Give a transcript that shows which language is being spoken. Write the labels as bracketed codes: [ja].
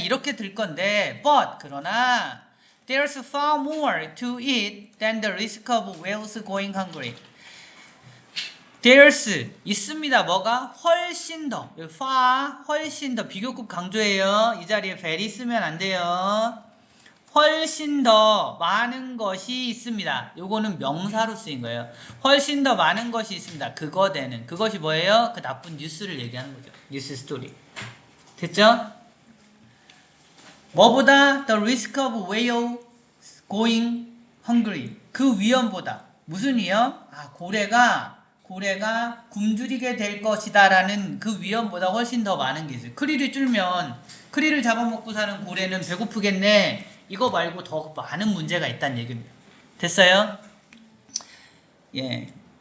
[ko] 이렇게 들 건데, [en] but, 그러나, there's far more to it than the risk of whales going hungry. [ko] There's, 있습니다. 뭐가? 훨씬 더. far, 훨씬 더. 비교급 강조해요. 이 자리에 very 쓰면 안 돼요. 훨씬 더 많은 것이 있습니다. 요거는 명사로 쓰인 거예요. 훨씬 더 많은 것이 있습니다. 그것이 뭐예요? 그 나쁜 뉴스를 얘기하는 거죠. 뉴스 스토리. 됐죠? [en] 뭐보다 the risk of whale going hungry. [ko] 그 위험보다. 무슨 위험? 고래가 굶주리게 될 것이다라는 그 위험보다 훨씬 더 많은 게 있어요. 크리를 잡아먹고 사는 고래는 배고프겠네. 이거 말고 더 많은 문제가 있다는 얘기입니다. 됐어요? 예.